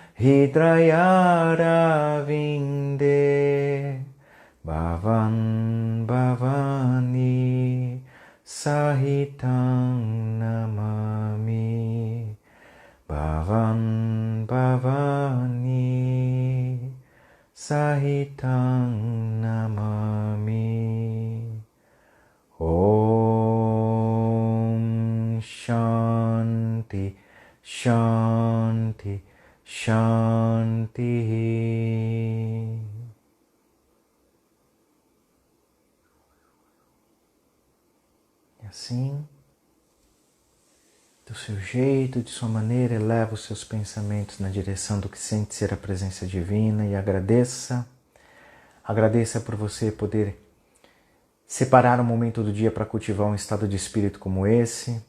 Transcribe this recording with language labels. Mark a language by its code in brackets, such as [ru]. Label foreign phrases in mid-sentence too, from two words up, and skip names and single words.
[sa] Hridayāravinde Bhavan Bhavani Sahitam Namami Bhavan Bhavani Sahitam Namami. Om Shanti Shanti Shanti. [pt] E assim, do seu jeito, de sua maneira, eleva os seus pensamentos na direção do que sente ser a presença divina e agradeça. Agradeça por você poder separar um momento do dia para cultivar um estado de espírito como esse.